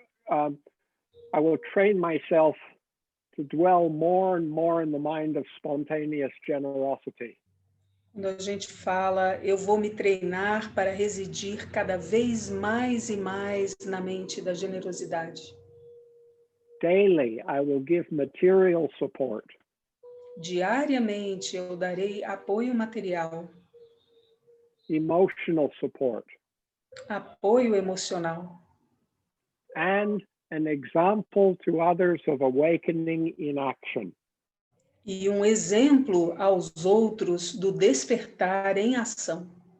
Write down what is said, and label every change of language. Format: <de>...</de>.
<en>I will train myself to dwell more and more in the mind of spontaneous generosity.</en> <pt>Quando a gente fala, eu vou me treinar para residir cada vez mais e mais na mente da generosidade.</pt> <en>Daily, I will give material support.</en> <pt>Diariamente eu darei apoio material.</pt> <en>Emotional support.</en> <pt>Apoio emocional.</pt> <en>And an example to others of awakening in action.</en> <pt>E um exemplo aos outros do despertar em ação.</pt>